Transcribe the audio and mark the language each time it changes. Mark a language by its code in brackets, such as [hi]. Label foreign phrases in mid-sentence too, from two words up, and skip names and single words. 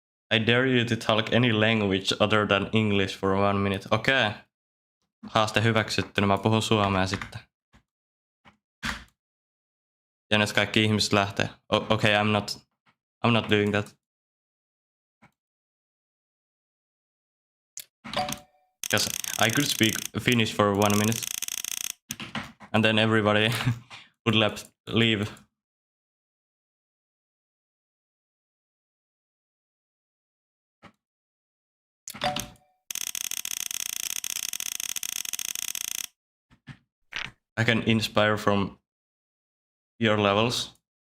[en] I dare you to talk any language other than English for 1 minute. Okei. Okay. [fi] Haaste hyväksytty, niin mä puhun suomea sitten. Ja nyt kaikki ihmiset lähtee. [en] Okay, I'm not doing that. Because I could speak Finnish for 1 minute. And then everybody would leave. I can inspire from your levels.